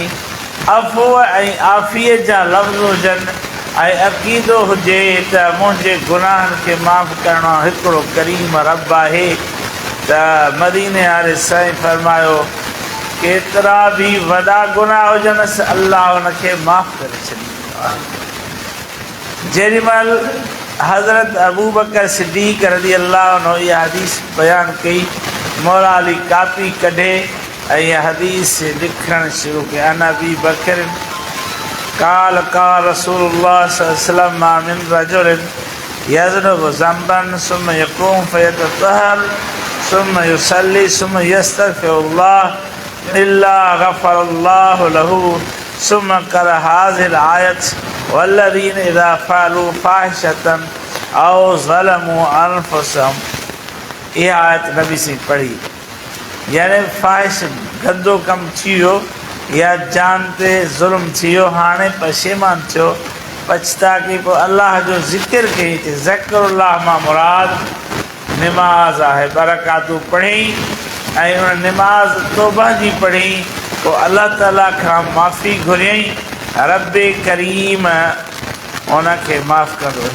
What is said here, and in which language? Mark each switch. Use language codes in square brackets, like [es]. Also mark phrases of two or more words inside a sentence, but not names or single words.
[sd] अफ़ो ऐं आफ़ीअ जा लफ़्ज़ हुजनि ऐं अक़ीदो हुजे त मुंहिंजे गुनाहनि खे माफ़ु करण वारो हिकिड़ो करीम रब आहे, त मदीने वारे साईं फरमायो केतिरा बि वॾा गुनाह हुजनिसि अलाह हुनखे माफ़ु करे छॾींदो आहे। जेॾीमहिल हज़रत अबू बकर सिद्दीक़ [ar] رضي الله عنه [sd] इहा हदीस बयानु कई, मौला अली कापी कढे ऐं इहा हदीस लिखणु शुरू कई। [ar] عن أبي بكر قال رسول الله صلى الله عليه وسلم ما من رجل يذنب ذنبا ثم يقوم فيتطهر ثم يصلي ثم يستغفر الله إلا غفر الله له ثم قرأ هذه الآية والذين إذا فعلوا فاحشة أو ظلموا أنفسهم. [sd] इहा आयत नबी से पढ़ी, यानी फ़ाहिश गंदो कमु थी वियो या जान ते ज़ुल्म थी वियो, हाणे पशेमान थियो, पछता कई, पोइ अलाह जो ज़िक्र कई। त ज़िक्रुल्लाह मां मुराद निमाज़ आहे, बरकातूं पढ़ी ऐं उन निमाज़ तौबा जी पढ़ी पोइ अलाह ताला खां माफ़ी घुरियईं रब करीम उनखे माफ़ कंदो।